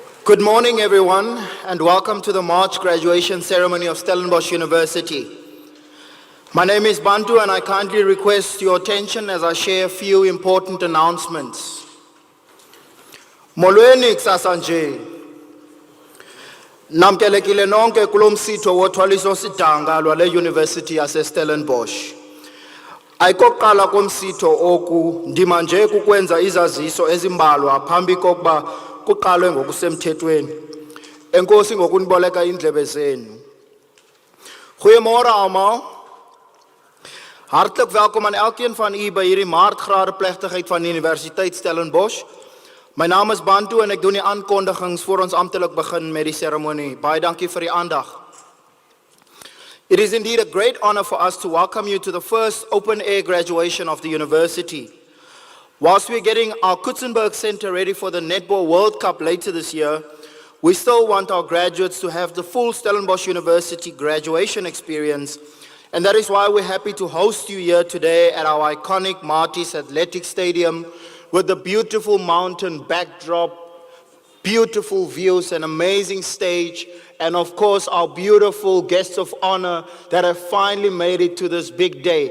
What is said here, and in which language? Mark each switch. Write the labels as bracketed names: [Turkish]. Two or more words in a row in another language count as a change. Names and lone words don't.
[English] Good morning, everyone, and welcome to the March graduation ceremony of Stellenbosch University. My name is Bantu, and I kindly request your attention as I share a few important announcements. [Xhosa] Molweni kusasa nje. Namkelekile nonke kulo msitho wothwaliso sidanga lwale University yase Stellenbosch. Ayikokuqala komsitho oku ndima nje kukwenza izaziso ezimbalwa phambi kokuba kuqalwe ngokusemthethweni. Enkosi ngokuniboleka indlebe zenu. [Afrikaans] Goeiemôre almal. Hartlik welkom aan elkeen van u by hierdie maartgrade plegtigheid van die Universiteit Stellenbosch. My naam is Bantu en ek doen die aankondigings voor ons amptelik begin met die seremonie. Baie dankie vir die aandag. [English] It is indeed a great honor for us to welcome you to the first open-air graduation of the university. Whilst we're getting our Kutzenberg Center ready for the Netball World Cup later this year, we still want our graduates to have the full Stellenbosch University graduation experience, and that is why we're happy to host you here today at our iconic Marties Athletic Stadium with the beautiful mountain backdrop, beautiful views, an amazing stage, and of course our beautiful guests of honor that have finally made it to this big day.